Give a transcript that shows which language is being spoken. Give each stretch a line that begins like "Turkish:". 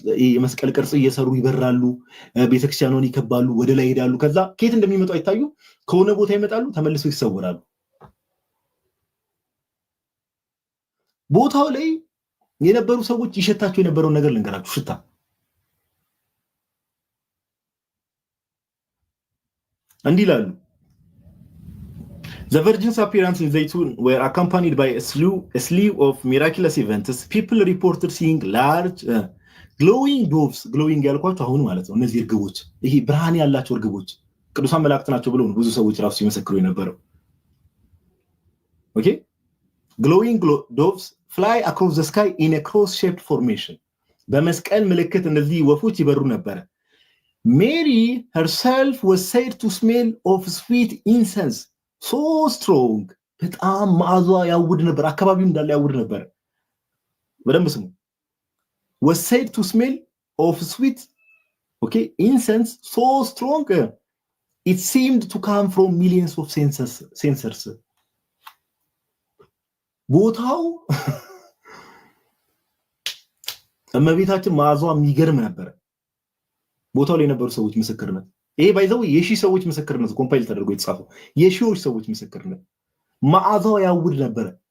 Amharic: የመስቀል ቅርጽ እየሰሩ ይበራሉ፣ ቤተክርስቲያኑን ይከባሉ፣ ወደ ላይ ይሄዳሉ። ከዛ ከየት እንደሚመጡ አይታዩ፣ ከሆነ ቦታ ይመጣሉ፣ ተመልሰው ይሰወራሉ። ቦታው ላይ የነበሩ ሰዎች ይሸታቸው የነበረውን ነገር ልንገራችሁ። ሽታ እንዲህ ይላሉ።
English: The Virgin's appearance in Zaytun were accompanied by a slew of miraculous events. People reported seeing large glowing doves.
Amharic: Glowing ያልኳቸው አሁን ማለት ነው እነዚህ እርግቦች፣ ይሄ ብርሃን ያላቸው እርግቦች ቅዱሳን መላእክት ናቸው ብለው ብዙ ሰዎች ራሱ ሲመሰክሩ የነበረው። ኦኬ
English: glowing doves fly across the sky in a cross-shaped formation.
Amharic: በመስቀል ምልክት እነዚህ ወፎች ይበሩ ነበር።
English: Mary herself was said to smell of sweet incense. So strong
Amharic: በጣም መዓዛ ያውድ ነበር፣ አካባቢው እንዳለ ያውድ ነበር። በደንብ ስሙ።
English: was said to smell of sweet incense so strong it seemed to come from millions of censers.
Amharic: ቦታው እመቤታችን መዓዛዋ የሚገርም ነበር። ቦታው ላይ የነበሩ ሰዎች ምስክርነት፣ ይሄ ባይዘው የሺህ ሰዎች ምስክርነት ኮምፓይል ተደርጎ የተጻፈው የሺዎች ሰዎች ምስክርነት፣ መዓዛው ያውድ ነበር።